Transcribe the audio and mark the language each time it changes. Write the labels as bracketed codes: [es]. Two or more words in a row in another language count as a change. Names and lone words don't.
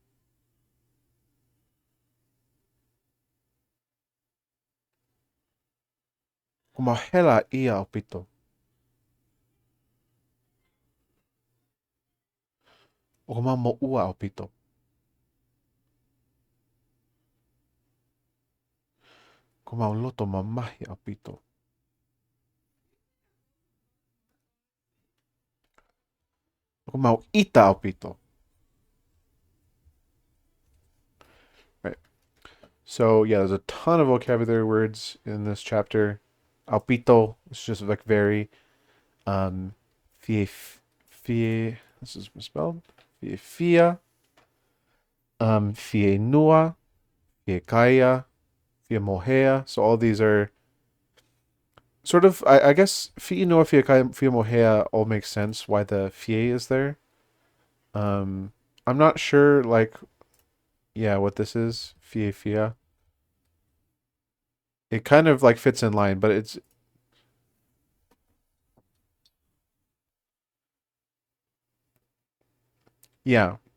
[to] O ma hela ia au pito. O ma mo'ua au pito. Ko ma loto ma mahi au pito. Ko ma ita au pito. [en] Right. So yeah, there's a ton of vocabulary words in this chapter. Alpito is just like very um [to] fie fie [en] this is misspelled. [to] Fie fia, fie nua, fie kaya, fie mohea. [en] So all these are sort of I guess [to] fie nua, fie kaya, fie mohea [en] all makes sense why the fie is there. Um I'm not sure like yeah what this is. [to] Fie fia. [en] It kind of like fits in line, but it's yeah.